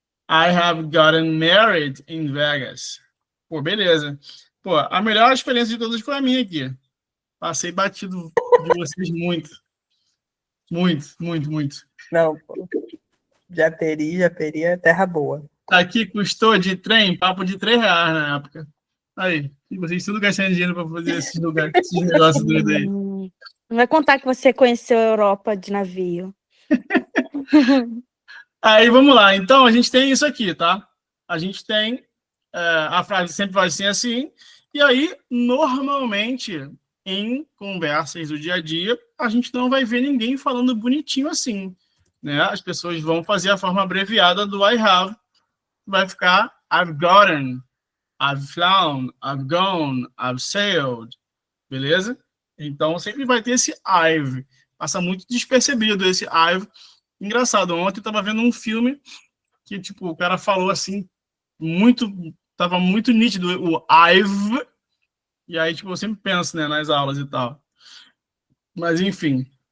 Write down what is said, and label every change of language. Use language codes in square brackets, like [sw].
[en] I have gotten married in Vegas. [pt] Pô, beleza. Pô, a melhor experiência de todas foi a minha aqui. Passei batido de vocês muito. Muito, muito, muito. Não, pô. Japeri, terra boa. Aqui custou de trem, papo de R$3 na época. Aí, e vocês tudo gastando dinheiro para fazer esses lugares, esses negócios doidos aí. Não vai contar que você conheceu a Europa de navio. Aí, vamos lá. Então, a gente tem isso aqui, tá? A gente tem... a frase sempre vai ser assim. E aí, normalmente, em conversas do dia a dia, a gente não vai ver ninguém falando bonitinho assim, né? As pessoas vão fazer a forma abreviada do I have. Vai ficar [en] I've gotten, I've flown, I've gone, I've sailed. [pt] Beleza? Então, sempre vai ter esse I've. Passa muito despercebido esse I've. Engraçado, ontem eu estava vendo um filme que, tipo, o cara falou assim, tava muito nítido o I've, e aí, tipo, eu sempre penso, né, nas aulas e tal. Mas, enfim.